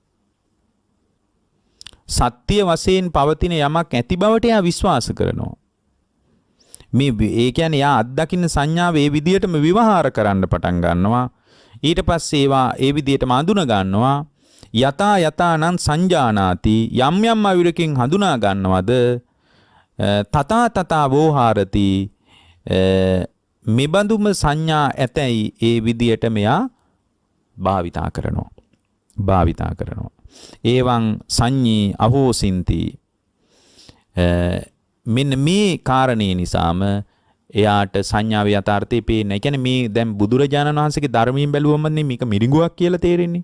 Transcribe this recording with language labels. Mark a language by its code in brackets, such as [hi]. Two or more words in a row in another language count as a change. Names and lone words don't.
[si] සත්‍ය වශයෙන් පවතින යමක් ඇති බවට එයා විශ්වාස කරනවා. ඒ කියන්නේ එයා අත්දකින්න සංඥාව ඒ විදිහටම විවහාර කරන්න පටන් ගන්නවා. ඊට පස්සේ ඒවා ඒ විදිහටම අඳුන ගන්නවා. [pi] යතා යතානං සංජානාති [si] යම් යම් අවිරකින් හඳුනා ගන්නවද [pi] තථා තථා වෝහාරති [si] මෙබඳුම සංඥා ඇතැයි ඒ විදියට මෙයා භාවිතා කරනවා. [pi] ඒවං සංඤී අහෝසින්ති [si] මෙන්න මේ කාරණේ නිසාම එයාට සංඥාවේ යථාර්ථය පේන්නේ. ඒ කියන්නේ මේ දැන් බුදුරජාණන් වහන්සේගේ ධර්මයෙන් බැලුවම මේක මිරිඟුවක් කියලා තේරෙන්නේ.